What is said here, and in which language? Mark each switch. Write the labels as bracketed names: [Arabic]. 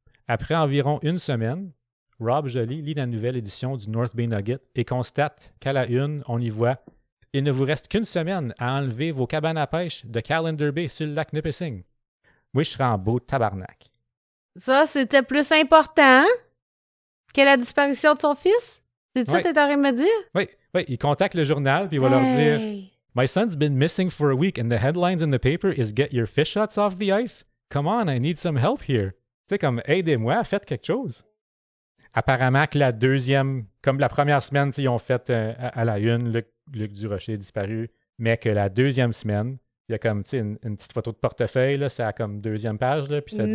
[French] Après environ une semaine, Rob Joly lit la nouvelle édition du North Bay Nugget et constate qu'à la une, on y voit « Il ne vous reste qu'une semaine à enlever vos cabanes à pêche de Callender Bay sur le lac Nipissing. » Oui, je serais en beau tabarnak. Ça, c'était plus important que la disparition de son fils? C'est ça Ouais. que t'es en train de me dire? Oui, il contacte le journal puis il va leur dire Hey. [English] « My son's been missing for a week and the headlines in the paper is Get your fish shots off the ice. Come on, I need some help here. [French] » Tu sais, comme « Aidez-moi, faites quelque chose. » Apparemment que la deuxième, comme la première semaine, ils ont fait à la une, Luc Durocher est disparu, mais que la deuxième semaine, il y a comme une petite photo de portefeuille, là, c'est à comme deuxième page, là, puis ça dit...